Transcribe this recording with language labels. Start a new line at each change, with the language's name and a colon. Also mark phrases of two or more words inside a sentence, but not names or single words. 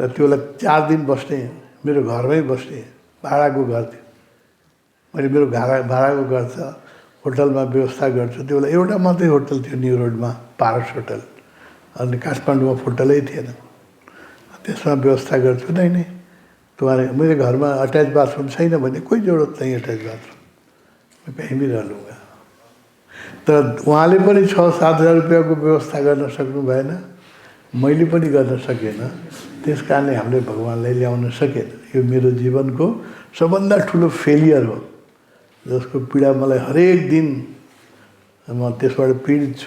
Nepali: त्यो बेला 4 दिन बस्ने मेरो घरमै बस्ने भाडाको घर थियो मैले मेरो भाडाको घर छ होटलमा व्यवस्था गर्छु त्यो बेला एउटा मात्रै होटल थियो न्यु रोडमा पारस होटल अनि काठमाडौँमा होटलै थिएन त्यसमा व्यवस्था गर्छु नै तुम्हारे मेरो घरमा
English: attach bathroom
Nepali: छैन भने कोही
Hindi: जरुरत नहीं
English: attach bathroom
Hindi: मैं कहीं भी रह लूँगा
Nepali: त उहाँले पनि 6-7 हजार रुपियाँको व्यवस्था गर्न सक्नु भएन, मैले पनि गर्न सकेन। त्यस कारणले हामीले भगवान्लाई ल्याउन सकेन। यो मेरो जीवनको सबभन्दा ठुलो फेलियर हो, जसको पीडा मलाई हरेक दिन म त्यसबाट पीडित छु।